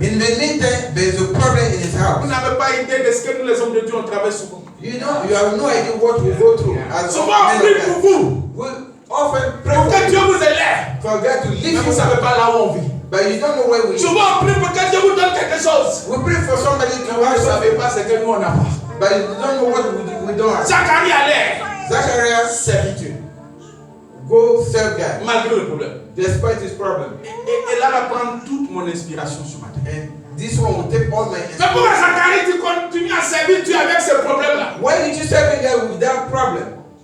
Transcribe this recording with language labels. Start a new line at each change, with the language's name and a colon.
English: In the meantime, there is a problem in his house.
French: Vous n'avez pas idée de ce que nous les hommes de Dieu on travaille souvent.
English: You know, you have no idea what we go through as
French: Souvent on
English: men
French: prie
English: of
French: pour
English: God.
French: vous,
English: We often pray
French: pour que
English: for
French: Dieu
English: you,
French: vous élève.
English: for God to
French: Mais
English: lift
French: vous
English: you
French: ne savez
English: up,
French: pas là où on vit.
English: but you don't know where we live.
French: Souvent on prie pour que Dieu vous donne quelque chose.
English: We pray for somebody to
French: Mais vous
English: have
French: ne savez
English: something,
French: pas ce que nous on n'a pas.
English: but you don't know what we don't have.
French: Zacharie allait
English: Zachariah
French: servitude,
English: go serve God
French: malgré le problème.
English: despite his problem.
French: Et là va prendre toute mon inspiration ce matin.
English: And this one will take all my
French: Mais pourquoi Zacharie tu continues à servir Dieu avec ce problème-là?
English: Why did you serve God with that problem?